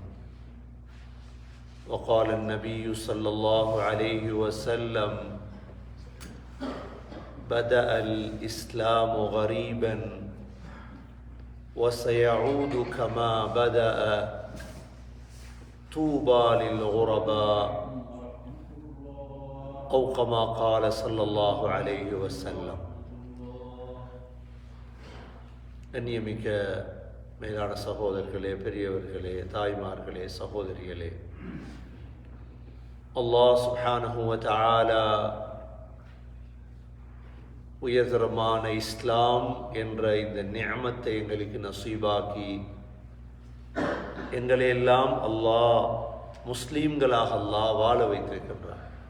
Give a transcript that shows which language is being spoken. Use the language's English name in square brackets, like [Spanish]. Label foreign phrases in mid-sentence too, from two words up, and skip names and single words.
[Arabic] وقال النبي صلى الله عليه وسلم بدأ الإسلام غريبا وسيعود كما بدأ طوبى للغرباء أو كما قال صلى الله عليه وسلم. [Tamil] கண்ணியமிக்க மேலான சகோதரர்களே, பெரியவர்களே, தாய்மார்களே, சகோதரிகளே, [Arabic] الله سبحانه وتعالى [Tamil] உயர்தரமான இஸ்லாம் என்ற இந்த நிஅமத்தை எங்களுக்கு நசீபாக்கி எங்களையெல்லாம் அல்லாஹ் முஸ்லீம்களாக அல்லாஹ் வாழ வைத்திருக்கின்றார்.